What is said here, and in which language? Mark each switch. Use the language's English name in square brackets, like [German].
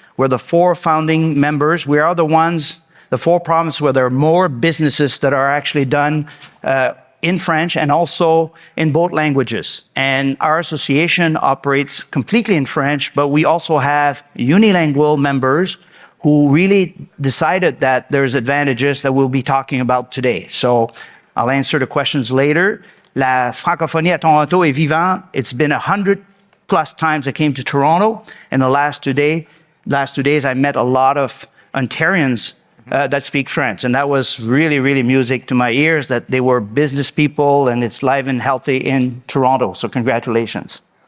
[English] We're the 4 founding members. We are the 4 provinces where there are more businesses that are actually done in French and also in both languages. And our association operates completely in French, but we also have unilingual members who really decided that there's advantages that we'll be talking about today. So I'll answer the questions later. [French] La francophonie à Toronto est vivante. [English] It's been 100+ times I came to Toronto. In the last 2 days, I met a lot of Ontarians that speak French. And that was really, really music to my ears, that they were business people and it's live and healthy in Toronto. So congratulations.